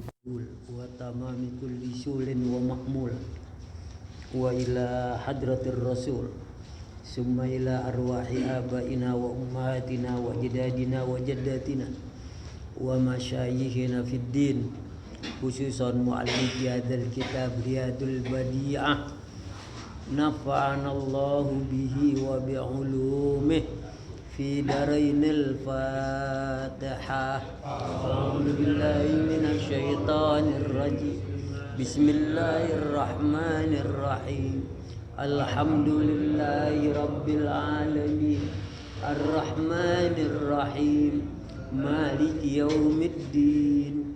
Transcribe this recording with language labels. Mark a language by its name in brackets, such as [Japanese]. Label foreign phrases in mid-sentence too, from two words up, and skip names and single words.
[Arabic] وتمام كل سول ومأمول وإلى حضرة الرسول ثم إلى أرواح آبائنا وأمهاتنا وأجدادنا وجداتنا ومشايخنا في الدين خصوصا مؤلف هذا الكتاب Riyadul Badi'ah نفعنا الله به وبعلومه في الدارين الفاتحة. أعوذ بالله من الشيطان الرجيم. بسم الله الرحمن الرحيم. الحمد لله رب العالمين. الرحمن الرحيم. مالك يوم الدين.